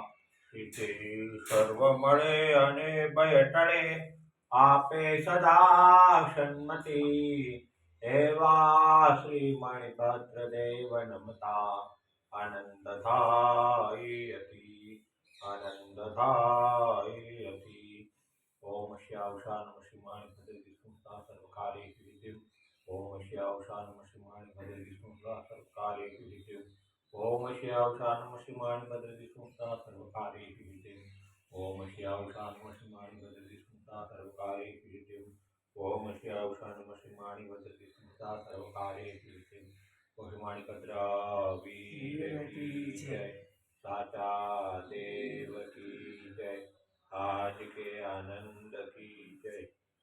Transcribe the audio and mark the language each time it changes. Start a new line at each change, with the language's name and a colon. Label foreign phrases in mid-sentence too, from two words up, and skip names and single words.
Gujarati: સિદ્ધિ સર્વ મળે અને ભય ટળે, આપે સદા સન્મતિ, એવા શ્રી મણિભદ્ર દેવ નમતા આનંદ થાય અતિ, આનંદ થાય અતિ।
Sanskrit: ઓમ શ્યાવશા નમઃ શ્રી મણિભદ્ર વિષ્ણુતા સર્વકાર્ય સિદ્ધિ। ઓમ શ્યાવશા નમઃ શ્રી મણિભદ્ર વિષ્ણુતા સર્વકાર્ય સિદ્ધિ। ओम श्यावशा नमः शिवाय भद्र विष्णुता सर्वकार्य सिद्धि। ओम श्यावशा नमः शिवाय भद्र विष्णुता सर्वकार्य सिद्धि। ओम श्यावशा नमः शिवाय भद्र विष्णुता सर्वकार्य सिद्धि।
Hindi: ओम भद्र वीर की जय, साचा देव की जय, आज के आनंद की जय।